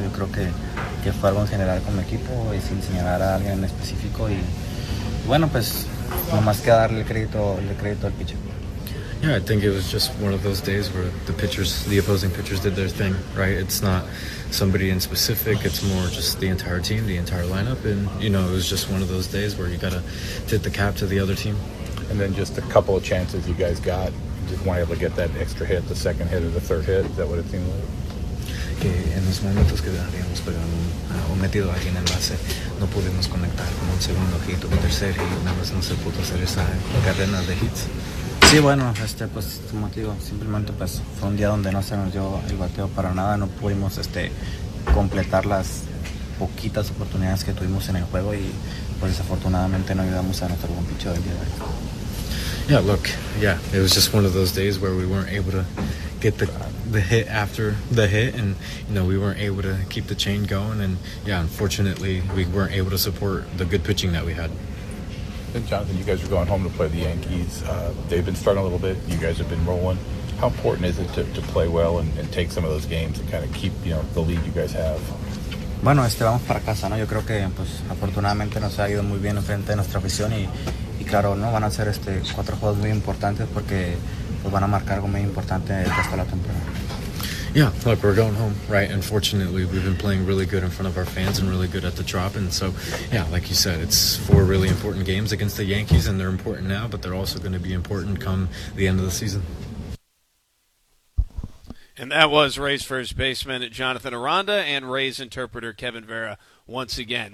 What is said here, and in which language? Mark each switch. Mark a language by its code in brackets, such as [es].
[es] Yo creo que fue algo en general con mi equipo y sin señalar a alguien en específico. Y bueno, pues nomás que darle el crédito al picheo. [en] Yeah, I think it was just one of those days where the opposing pitchers did their thing, right? It's not somebody in specific, it's more just the entire team, the entire lineup, and, you know, it was just one of those days where you got to tip the cap to the other team. And then just a couple of chances you guys got, just weren't able to get that extra hit, the second hit or the third hit, is that what it seemed like? [es] Que en los momentos que habíamos pegado o metido a alguien en base, no pudimos conectar con un segundo hit o un tercer hit, nada más no se pudo hacer esa cadena de hits. Sí, bueno, pues como te digo, simplemente pues fue un día donde no se nos dio el bateo para nada, no pudimos completar las poquitas oportunidades que tuvimos en el juego y pues desafortunadamente no ayudamos a nuestro buen picheo del día de hoy. [en] Yeah, look, yeah, it was just one of those days where we weren't able to get the hit after the hit, and, you know, we weren't able to keep the chain going, and yeah, unfortunately we weren't able to support the good pitching that we had. And Jonathan, you guys are going home to play the Yankees. They've been starting a little bit. You guys have been rolling. How important is it to play well and take some of those games and kind of keep, you know, the lead you guys have? [es] Bueno, vamos para casa, ¿no? Yo creo que, pues, afortunadamente nos ha ido muy bien en frente de nuestra afición y claro, ¿no? Van a ser cuatro juegos muy importantes porque, pues, van a marcar algo muy importante el resto de la temporada. [en] Yeah, look, we're going home, right? Unfortunately, we've been playing really good in front of our fans and really good at the drop. And so, yeah, like you said, it's four really important games against the Yankees, and they're important now, but they're also going to be important come the end of the season. And that was Rays first baseman Jonathan Aranda and Rays interpreter Kevin Vera once again.